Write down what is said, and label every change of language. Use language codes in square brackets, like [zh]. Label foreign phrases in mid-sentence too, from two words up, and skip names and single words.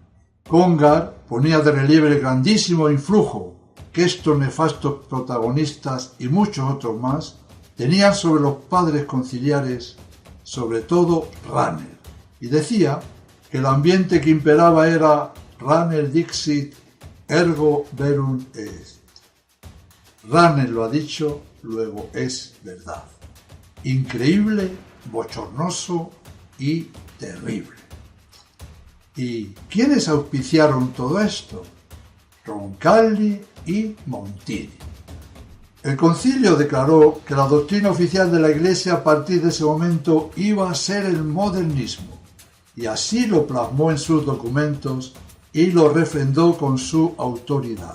[es] Congar ponía de relieve el grandísimo influjo que estos nefastos protagonistas y muchos otros más tenían sobre los padres conciliares, sobre todo Rahner, y decía que el ambiente que imperaba era Rahner [la] dixit ergo verum est. [es] Rahner lo ha dicho, luego es verdad. Increíble, bochornoso y terrible. ¿Y quiénes auspiciaron todo esto? Roncalli y Montini. El concilio declaró que la doctrina oficial de la Iglesia a partir de ese momento iba a ser el modernismo, y así lo plasmó en sus documentos y lo refrendó con su autoridad.